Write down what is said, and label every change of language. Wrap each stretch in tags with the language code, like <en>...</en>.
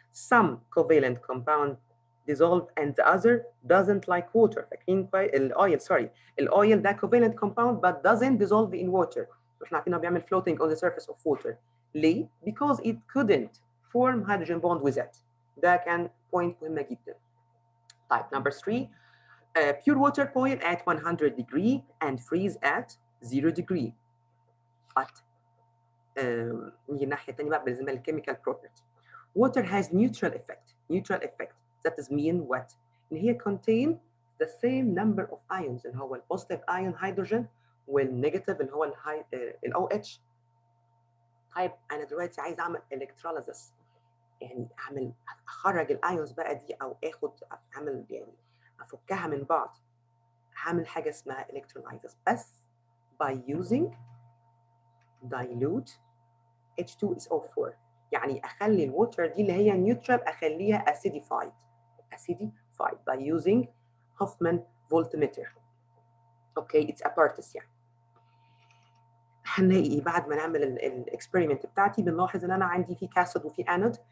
<en>Some covalent compound dissolve and the other doesn't like water. فاكرين الاويل ده covalent compound but doesn't dissolve in water.</en> <ar>احنا عارفين انه بيعمل</ar> <en>floating on the surface of water. ليه؟ Because it couldn't form hydrogen bond with it.</en> <ar>ده كان point مهمة جدا.</ar> <en>طيب number 3 pure water boil at 100 degree and freeze at 0 degree.</en> <ar>But نيجي الناحية الثانية بقى بالنسبة للchemical property.</ar> <en>Water has neutral effect. That is mean what?</en> <ar>إن هي contain the same number of ions اللي هو البوزيتيف ion hydrogen والنيجاتيف اللي هو ال OH. طيب أنا دلوقتي عايز أعمل electrolysis يعني أخرج الأيونز بقى دي أو أعمل يعني أفكها من بعض. هعمل حاجة اسمها electrolysis بس by using dilute H2SO4. يعني اخلي الووتر دي اللي هي نيوترال اخليها acidified by using Hoffman voltmeter. اوكي اتس ابارتس يعني. هنلاقي ايه بعد ما نعمل الاكسبيرمنت بتاعتي؟ بنلاحظ ان انا عندي في كاثود وفي انود.</ar>